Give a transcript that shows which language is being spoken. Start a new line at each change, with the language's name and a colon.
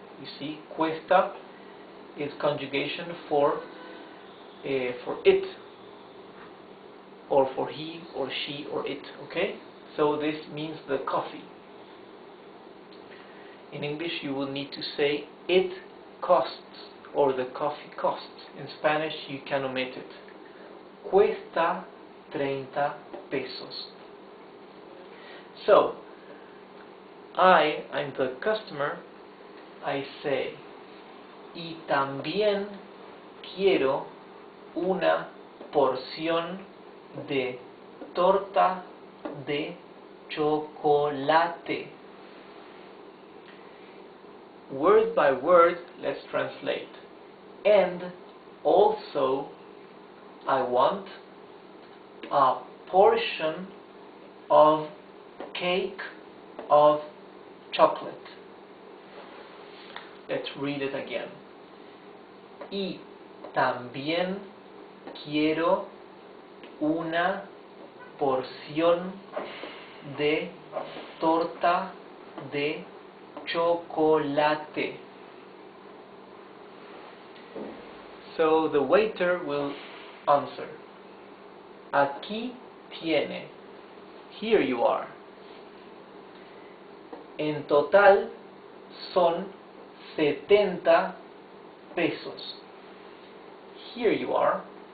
English: You see, cuesta is conjugation for it, or for he or she or it, okay? So this means the coffee. In English you will need to say it costs, or the coffee costs. In Spanish you can omit it.
Spanish: Cuesta 30 pesos.
English: So, I'm the customer, I say,
Spanish: y también quiero una porción de torta de chocolate.
English: Word by word, let's translate. And also, I want a portion of cake of chocolate. Let's read it again.
Spanish: Y también quiero una porción de torta de chocolate.
English: So the waiter will answer.
Spanish: Aquí tiene.
English: Here you are.
Spanish: En total son 70 pesos.
English: Here you are.